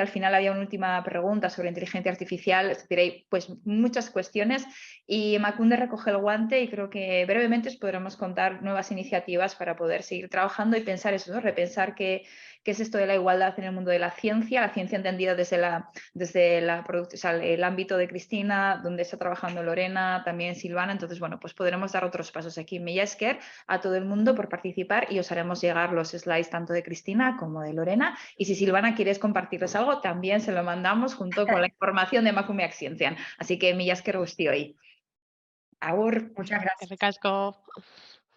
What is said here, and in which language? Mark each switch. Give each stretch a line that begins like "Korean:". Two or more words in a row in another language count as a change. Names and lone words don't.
Spanish: Al final había una última pregunta sobre inteligencia artificial. Diré, pues muchas cuestiones, y Emakunde recoge el guante, y creo que brevemente os podremos contar nuevas iniciativas para poder seguir trabajando y pensar eso, ¿no? Repensar qué qué es esto de la igualdad en el mundo de la ciencia entendida desde el ámbito de Cristina, donde está trabajando Lorena, también Silvana. Entonces, bueno, pues podremos dar otros pasos aquí.
Basque: Mila esker
Spanish: a todo el mundo por participar y os haremos llegar los slides tanto de Cristina como de Lorena. Y si Silvana quieres compartirles algo, también se lo mandamos junto con la información de Emakumeak Zientzian. Así que
Basque: mila esker guztioi. Agur.
Spanish: Muchas gracias.
Basque: Eskerrik asko.